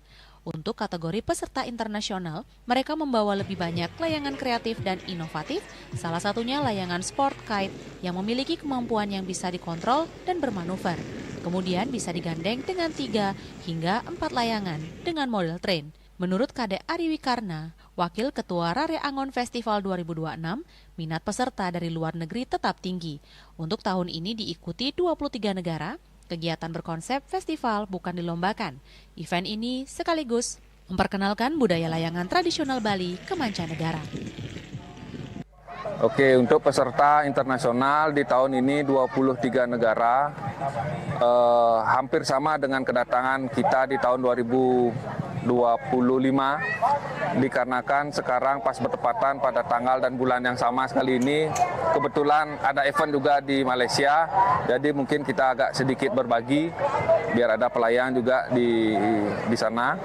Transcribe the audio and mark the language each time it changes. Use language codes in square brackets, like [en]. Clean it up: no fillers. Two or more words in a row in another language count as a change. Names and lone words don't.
[id] Untuk kategori peserta internasional, mereka membawa lebih banyak layangan kreatif dan inovatif, salah satunya layangan [en] sport kite [id] yang memiliki kemampuan yang bisa dikontrol dan bermanuver. Kemudian bisa digandeng dengan 3 hingga 4 layangan dengan model train. Menurut Kadek Ari Wikarna, Wakil Ketua Rare Angon Festival 2026, minat peserta dari luar negeri tetap tinggi. Untuk tahun ini diikuti 23 negara, kegiatan berkonsep festival bukan dilombakan. Event ini sekaligus memperkenalkan budaya layangan tradisional Bali ke mancanegara. Oke, untuk peserta internasional di tahun ini 23 negara, hampir sama dengan kedatangan kita di tahun 2025, dikarenakan sekarang pas bertepatan pada tanggal dan bulan yang sama sekali ini, kebetulan ada event juga di Malaysia, jadi mungkin kita agak sedikit berbagi, biar ada pelayang juga di sana.